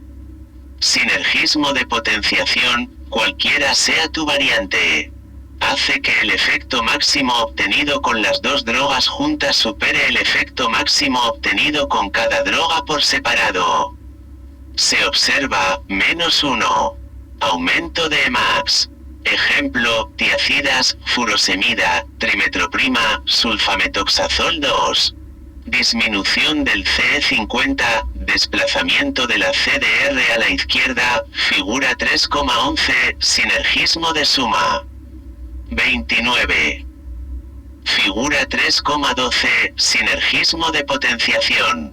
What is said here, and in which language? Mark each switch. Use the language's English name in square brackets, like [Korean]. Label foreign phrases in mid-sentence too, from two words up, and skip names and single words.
[Spanish] Sinergismo de potenciación, cualquiera sea tu variante, hace que el efecto máximo obtenido con las dos drogas juntas supere el efecto máximo obtenido con cada droga por separado. Se observa, -1. Aumento de Emax. Ejemplo, tiacidas, furosemida, trimetroprima, sulfametoxazol 2. Disminución del CE50, desplazamiento de la CDR a la izquierda, figura 3,11, sinergismo de suma. 29. Figura 3,12, sinergismo de potenciación.